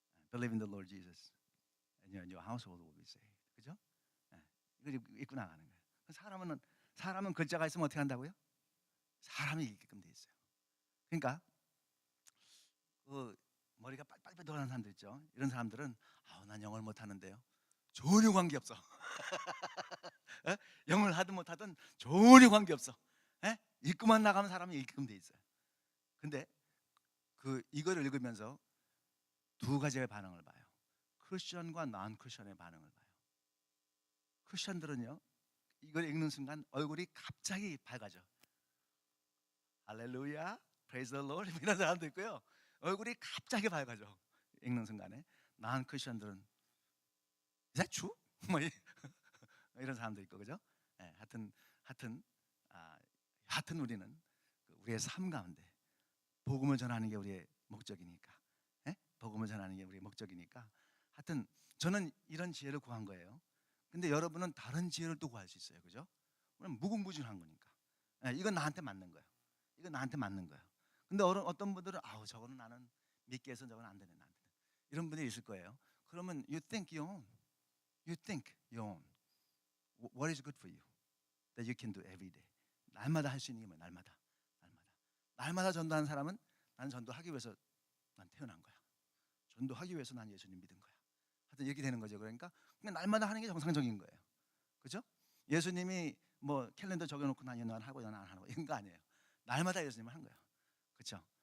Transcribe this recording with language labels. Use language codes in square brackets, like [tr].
[en] Believe in the Lord Jesus, and your household will be saved. [ko] 그죠? 네. 이걸 입고 나가는 거예요. 사람은 글자가 있으면 어떻게 한다고요? 사람이 읽게끔 돼 있어요. 그러니까 머리가 빨빨 돌아가는 사람들 있죠. 이런 사람들은 난 영어를 못 하는데요. 전혀 관계 없어. 영어를 하든 못하든 전혀 관계 없어. 읽고만 나가면 사람이 읽게끔 돼 있어요. 근데 이거를 읽으면서 두 가지의 반응을 봐요. 크리스천과 non 크리스천의 반응을 봐요. 크리스천들은요, 이걸 읽는 순간 얼굴이 갑자기 밝아져. 할렐루야, [en] praise the Lord [ko] 이런 사람도 있고요. 얼굴이 갑자기 밝아져. 읽는 순간에. non 크리스천들은 [en] is that true? [ko] 뭐 이런 사람도 있고. 그죠? 네, 하여튼 우리는 우리의 삶 가운데 복음을 전하는 게 우리의 목적이니까. 복음을 전하는 게 우리의 목적이니까. 하여튼 저는 이런 지혜를 구한 거예요. 근데 여러분은 다른 지혜를 또 구할 수 있어요. 그죠? 그럼 무궁무진한 거니까. 이건 나한테 맞는 거예요. 이건 나한테 맞는 거예요. 근데 어떤 분들은 저거는 나는 믿기 해서 저건 안 되네. 이런 분들이 있을 거예요. 그러면 [en] you think your own. What is good for you that you can do every day? [ko] 날마다 할 수 있는 게 뭐야? 날마다 전도하는 사람은 나는 전도하기 위해서 난 태어난 거야. 전도하기 위해서 난 예수님 믿은 거야. 하여튼 이렇게 되는 거죠. 그러니까 그냥 날마다 하는 게 정상적인 거예요. 그죠? 예수님이 뭐 캘린더 적어놓고 난 이날 하고 이날 안 하고 이런 거 아니에요. 날마다 예수님을 한 거예요. 그렇죠?